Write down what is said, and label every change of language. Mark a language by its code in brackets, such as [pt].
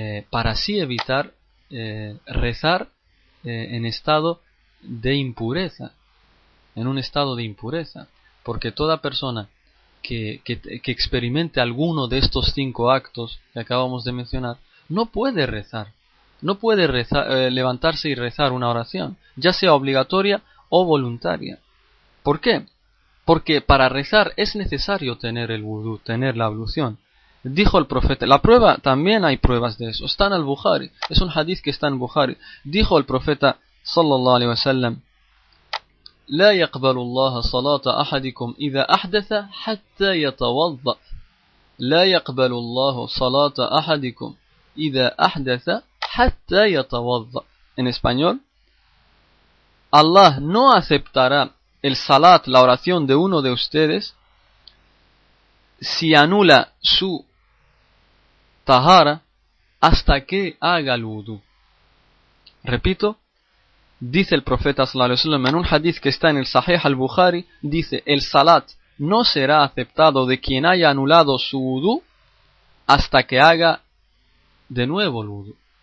[es] para así evitar rezar en estado de impureza, en un estado de impureza, porque toda persona que experimente alguno de estos cinco actos que acabamos de mencionar, no puede rezar, no puede levantarse y rezar una oración, ya sea obligatoria o voluntaria. ¿Por qué? Porque para rezar es necesario tener el wudú, tener la ablución. Dijo el profeta, la prueba, también hay pruebas de eso, está en el Bukhari, es un hadith que está en Bukhari. Dijo el profeta [ar] sallallahu alayhi wa sallam: لا يقبل الله صلاة أحدكم إذا أحدث حتى يتوضأ. لا يقبل الله صلاة أحدكم إذا أحدث حتى يتوضأ. [es] En español, Allah no aceptará el salat, la oración de uno de ustedes, si anula su tahara hasta que haga el wudu. Repito, dice el profeta sallallahu alaihi wasallam en un hadith que está en el Sahih al-Bukhari, dice: el salat no será aceptado de quien haya anulado su wudu hasta que haga de nuevo el wudu.